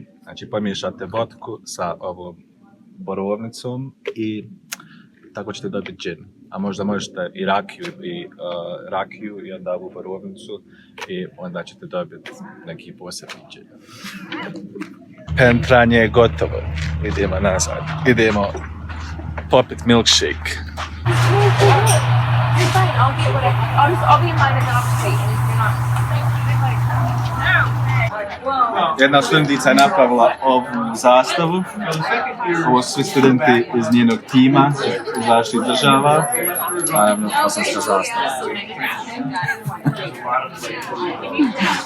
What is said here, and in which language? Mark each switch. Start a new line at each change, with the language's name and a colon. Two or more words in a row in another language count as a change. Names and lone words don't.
Bosnian: Znači pomiješate vodku sa ovom borovnicom i tako ćete dobiti džin. A možda možete i rakiju i onda ovu borovnicu i onda ćete dobiti neki posebni džin. Pentranje je gotovo. Idemo nazad. Idemo popit milkshake.
English: You're fine. I'll get whatever. I'll be in line and then I'll just wait. And if you're not,
Bosnian: Jedna studentica je napravila ovu zastavu. Ovo su svi studenti iz njenog tima, izašli iz država. Naravno, bosanska zastava.